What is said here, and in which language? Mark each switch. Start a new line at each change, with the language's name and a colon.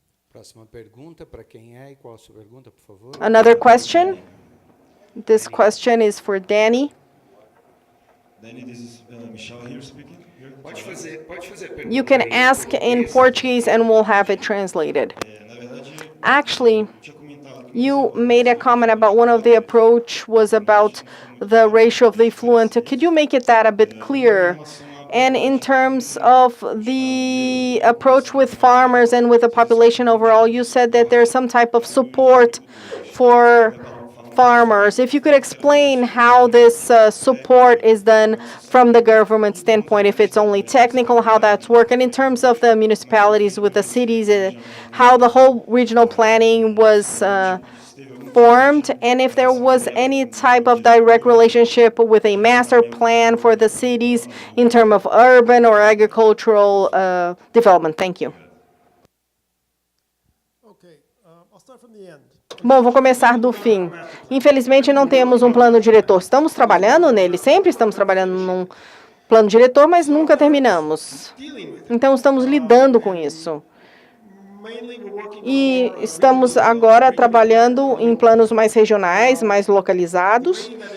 Portuguese: Próxima pergunta, para quem é e qual a sua pergunta, por favor?
English: Another question. This question is for Danny. Danny, this is Michel here speaking.
Portuguese: Pode fazer pergunta.
English: You can ask in Portuguese and we'll have it translated.
Portuguese: Na verdade,
English: Actually,
Portuguese: tinha comentado que
English: you made a comment about one of the approach was about the ratio of the effluent. Could you make it that a bit clearer? And in terms of the approach with farmers and with the population overall, you said that there's some type of support for farmers. If you could explain how this support is done from the government standpoint, if it's only technical, how that's working, in terms of the municipalities with the cities, how the whole regional planning was formed, and if there was any type of direct relationship with a master plan for the cities in terms of urban or agricultural development. Thank you. Okay, I'll start from the end.
Portuguese: Bom, vou começar do fim. Infelizmente, não temos um plano diretor. Estamos trabalhando nele, sempre estamos trabalhando num plano diretor, mas nunca terminamos. Então, estamos lidando com isso. E estamos agora trabalhando em planos mais regionais, mais localizados.